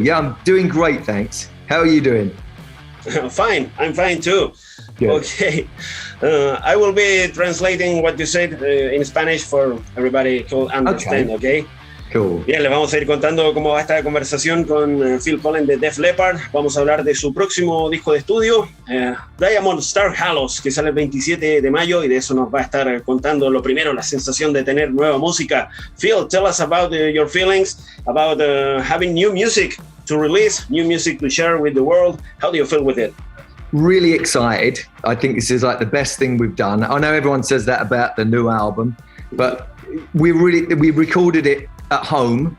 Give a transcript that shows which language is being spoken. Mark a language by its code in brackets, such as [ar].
[en] Yeah, I'm doing great, thanks. How are you doing? Fine. I'm fine too. Good. Okay. I will be translating what you said in Spanish for everybody to understand, okay? Cool. [es] Bien, les vamos a ir contando cómo va esta conversación con Phil Collen de Def Leppard. Vamos a hablar de su próximo disco de estudio, Diamond Star Halos, que sale el 27 de mayo, y de eso nos va a estar contando lo primero, la sensación de tener nueva música. [en] Phil, tell us about your feelings, about having new music to release, new music to share with the world. How do you feel with it? Really excited. I think this is like the best thing we've done. I know everyone says that about the new album, but we recorded it at home.